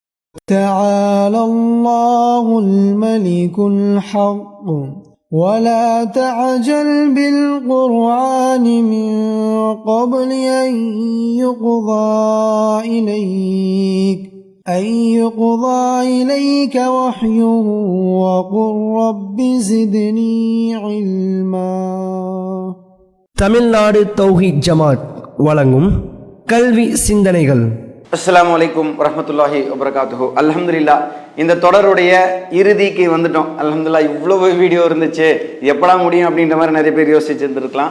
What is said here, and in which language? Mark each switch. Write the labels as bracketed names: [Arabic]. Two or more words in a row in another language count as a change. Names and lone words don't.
[Arabic] تعالى الله الملك الحق ولا تعجل بالقرآن من قبل أن يقضى إليك وحيه وقل رب زدني علما. [Tamil] தமிழ்நாடு தௌஹீத் ஜமாத் வழங்கும் கல்வி சிந்தனைகள். [Arabic] السلام عليكم ورحمة الله وبركاته. [Tamil] அல்ஹம்துலில்லாஹ், இந்த தொடருடைய இறுதிக்கு வந்துட்டோம். அல்ஹம்துலில்லாஹ், இவ்வளவு வீடியோ இருந்துச்சு, எப்படா முடியும் அப்படின்ற மாதிரி நிறைய பேர் யோசிச்சுருந்துருக்கலாம்.